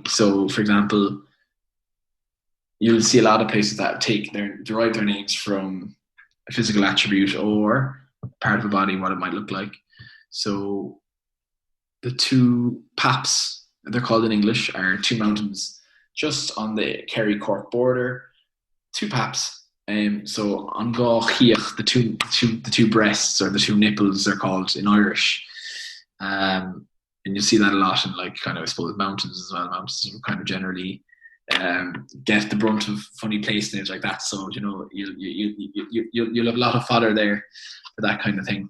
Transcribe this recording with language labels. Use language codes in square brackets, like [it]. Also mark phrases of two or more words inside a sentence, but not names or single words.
[en] So, for example, you'll see a lot of places that derive their names from a physical attribute or part of a body, what it might look like. So the two Paps, they're called in English, are two mountains just on the Kerry-Cork border. Two Paps. [ga] So an gá chiach, [en] the two breasts or the two nipples are called in Irish. And you see that a lot in I suppose mountains as well. Mountains kind of generally get the brunt of funny place names like that. So you'll have a lot of fodder there for that kind of thing.